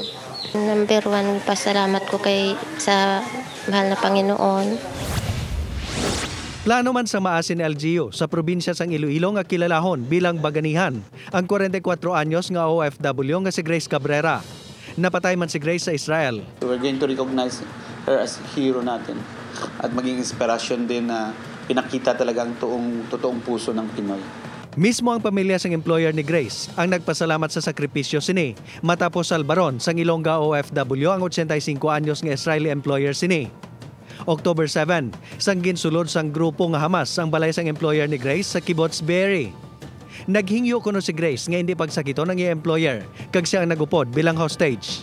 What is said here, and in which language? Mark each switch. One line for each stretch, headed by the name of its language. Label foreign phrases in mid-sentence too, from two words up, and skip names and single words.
Hiligaynon: Number 1, pasalamat ko kay sa mahal na Panginoon. Plano man sa Maasin LGU sa probinsya sang Iloilo nga kilalahon bilang baganihan ang 44 anyos nga OFW nga si Grace Cabrera. Napatay man si Grace sa Israel.
English: We're going to recognize her as hero
Filipino: natin at maging inspirasyon din na pinakita talaga ang totoong puso ng Pinoy.
Hiligaynon: Mismo ang pamilya sang employer ni Grace ang nagpasalamat sa sakripisyo sini matapos salbaron sang Ilongga OFW ang 85 anyos nga Israeli employer sini. October 7, sang ginsulod sang grupo nga Hamas ang balay sang employer ni Grace sa Kibbutz Be'eri. Naghingyo kuno si Grace nga hindi pagsakito ng employer kag siya ang nagupod bilang hostage.